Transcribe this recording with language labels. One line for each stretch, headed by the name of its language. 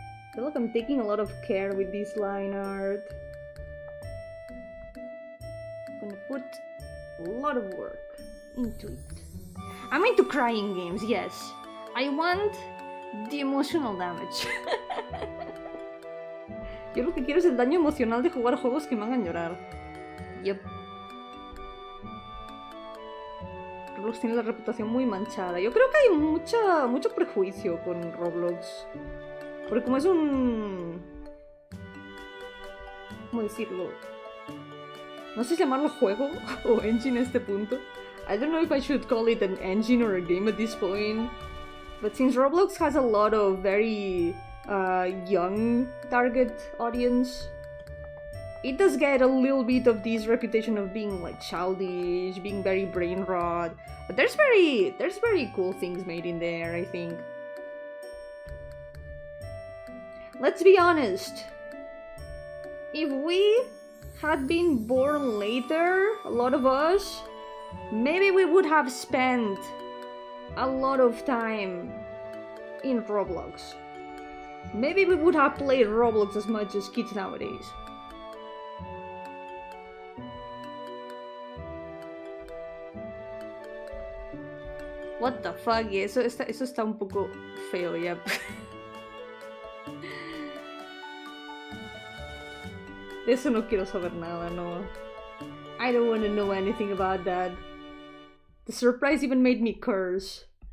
English: I feel like I'm taking a lot of care with this line art. I'm gonna put a lot of work into it. I'm into crying games, yes. I want the emotional damage.
Spanish: Yo lo que quiero es el daño emocional de jugar juegos que me hagan llorar. Yep. Roblox tiene la reputación muy manchada. Yo creo que hay mucho prejuicio con Roblox. Porque como es un... ¿Cómo decirlo? No sé si llamarlo juego o engine a este punto.
English: I don't know if I should call it an engine or a game at this point. But since Roblox has a lot of very young target audience, it does get a little bit of this reputation of being like childish, being very brain rot. But there's very cool things made in there, I think. Let's be honest. If we had been born later, a lot of us, maybe we would have spent a lot of time in Roblox. Maybe we would have played Roblox as much as kids nowadays. What the fuck,
Spanish: eso está un poco feo ya. De eso no quiero saber nada, no.
English: I don't want to know anything about that. The surprise even made me curse.